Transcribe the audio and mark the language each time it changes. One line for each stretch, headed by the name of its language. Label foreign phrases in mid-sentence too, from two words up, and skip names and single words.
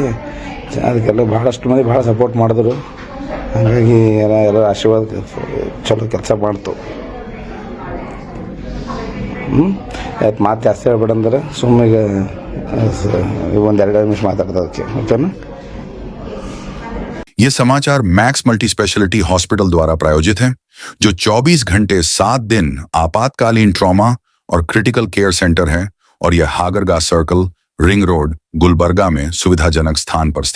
Kannada: ಅದಕ್ಕೆಲ್ಲ ಭಾಳಷ್ಟು ಮಂದಿ ಭಾಳ ಸಪೋರ್ಟ್ ಮಾಡಿದ್ರು. ಹಾಗಾಗಿ ಎಲ್ಲ ಆಶೀರ್ವಾದ ಚಲೋ ಕೆಲಸ ಮಾಡ್ತು. ಆಯ್ತು, ಮಾತು ಜಾಸ್ತಿ ಹೇಳ್ಬೇಡ ಅಂದ್ರೆ ಸುಮ್ಮನೆ ಒಂದೆರಡು ನಿಮಿಷ ಮಾತಾಡ್ತದಕ್ಕೆ. ಓಕೆನಾ?
Hindi: ये समाचार मैक्स मल्टी स्पेशलिटी हॉस्पिटल द्वारा प्रायोजित है, जो 24 घंटे 7 दिन आपातकालीन ट्रॉमा और
English: critical care center
Hindi: है, और यह हागरगा सर्कल, रिंग रोड, गुलबर्गा में सुविधाजनक स्थान पर स्थित